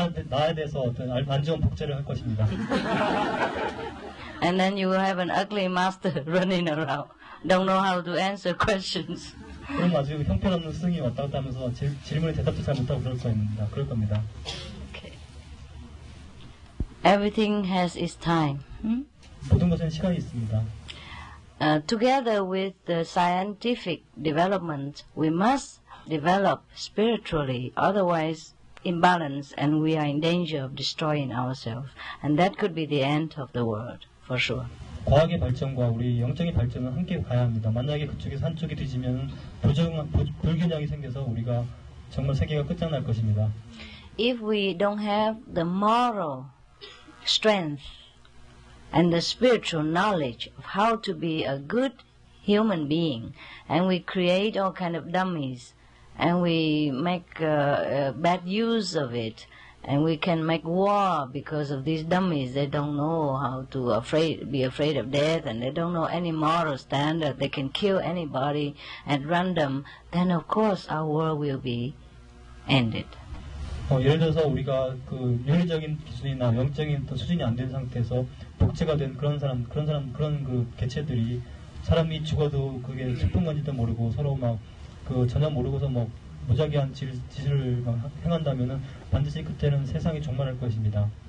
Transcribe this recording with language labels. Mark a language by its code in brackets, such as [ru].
[ko] 나에 대해서 어떤 안 좋은 복제를 할 것입니다. [en] And then you will have an ugly master running around. Don't know how to answer questions. [ko] 그럼 아주 형편없는 스승이 왔다 갔다 하면서 질문에 대답도 잘 못하고 그럴 겁니다. [en] Okay. Everything has its time. [ko] 모든 것은 시간이 있습니다. [en] Together with the scientific development, we must develop spiritually, otherwise imbalance and we are in danger of destroying ourselves. And that could be the end of the world, for sure. [ko] 과학의 발전과 우리 영적인 발전은 함께 가야 합니다. 만약에 그쪽에서 한쪽이 뒤지면 불균형이 생겨서 우리가 정말 세계가 끝장날 것입니다. [en] If we don't have the moral strength and the spiritual knowledge of how to be a good human being, and we create all kind of dummies, and we make bad use of it, and we can make war because of these dummies. They don't know how to be afraid of death, and they don't know any moral standard. They can kill anybody at random. Then of course our world will be ended. [ko] 예를 들어서 우리가 그 윤리적인 기준이나 영적인 수준이 안 된 상태에서 복제가 된 그런 그 개체들이 사람이 죽어도 그게 슬픈 건지도 모르고 서로 막 전혀 모르고서 뭐 무작위한 짓을 행한다면은 반드시 그때는 세상이 종말할 것입니다.